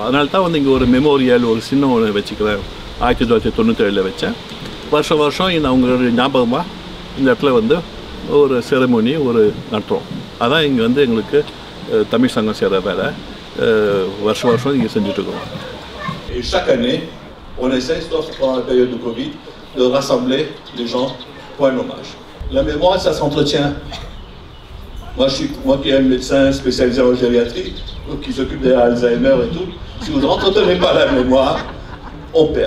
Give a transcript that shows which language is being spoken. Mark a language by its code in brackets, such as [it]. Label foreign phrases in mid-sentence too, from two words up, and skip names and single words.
[ta] அதனால தான் வந்து இங்கே ஒரு மெமோரியல் ஒரு சின்ன ஒன்று வச்சுக்கிறேன். 1997 வச்சேன். வருஷம் இந்த அவங்களுடைய ஞாபகமாக இந்த இடத்துல வந்து ஒரு செரமோனி ஒரு நடத்துகிறோம். அதான் இங்கே வந்து எங்களுக்கு தமிழ் சங்கம் செய்கிற வேலை. வருஷம் இங்கே செஞ்சுட்ருக்கோம். [fr] Et chaque année, on essaie, sauf pendant la période de Covid, de rassembler les gens pour un hommage. La mémoire, ça s'entretient. Moi qui est un médecin spécialisé en gériatrie, qui s'occupe de Alzheimer et tout, si vous n'entretenez pas la mémoire, on perd.